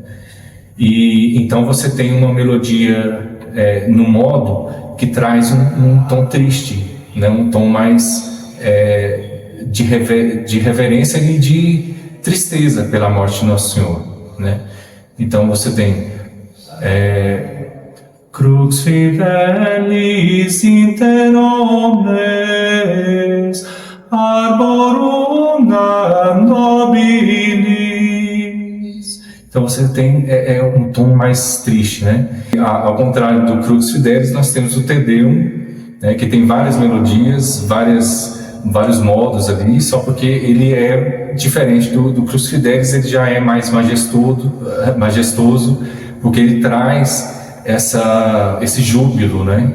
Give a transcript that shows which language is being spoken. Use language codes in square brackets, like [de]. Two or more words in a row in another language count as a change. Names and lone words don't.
[pt] E então você tem uma melodia no modo que traz um tom triste, né? Um tom mais de reverência e de tristeza pela morte de Nosso Senhor, né? Então você tem [la] Crux fidelis inter omnes arborum nobilis. [pt] Então você tem um tom mais triste, né? Ao contrário do Crux Fidelis, nós temos o Te Deum, né, que tem várias melodias, vários modos ali, só porque ele é diferente do Crux Fidelis, ele já é mais majestoso, porque ele traz esse júbilo, né?